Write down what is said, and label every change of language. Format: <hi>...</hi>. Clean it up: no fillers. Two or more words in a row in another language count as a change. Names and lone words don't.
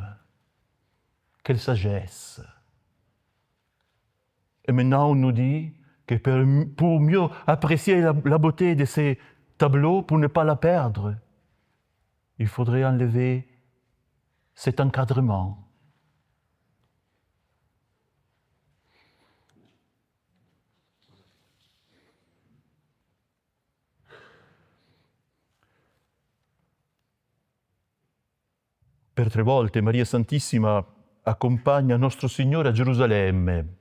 <fr>Quelle sagesse! Et maintenant, on nous dit que pour mieux apprécier la beauté de ces tableaux, pour ne pas la perdre, il faudrait enlever cet encadrement.</fr> <it>Per 3 volte Maria Santissima accompagna nostro Signore a Gerusalemme.</it>